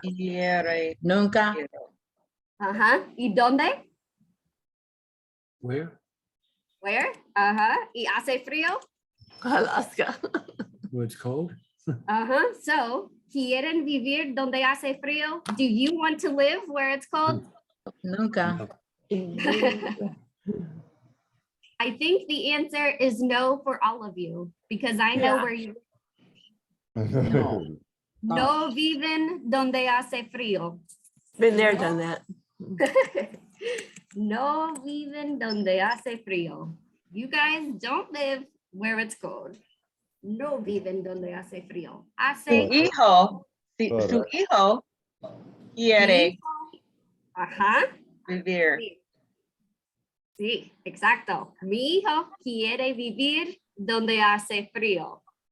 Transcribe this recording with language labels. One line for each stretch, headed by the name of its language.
Spanish: quiere. nunca. ¿Y dónde?
English: Where? Where?
Spanish: ¿Y hace frío?
English: Alaska. Where it's cold?
Spanish: So, ¿quieren vivir donde hace frío?
English: Do you want to live where it's cold?
Spanish: Nunca.
English: I think the answer is no for all of you, because I know Yeah. where you No.
Spanish: no viven donde hace frío.
English: Been there, done that.
Spanish: No viven donde hace frío.
English: You guys don't live where it's cold.
Spanish: No viven donde hace frío. Su Hace. hijo, su
English: Correct.
Spanish: hijo quiere Ajá. vivir. Sí. Sí, exacto. Mi hijo quiere vivir donde hace frío.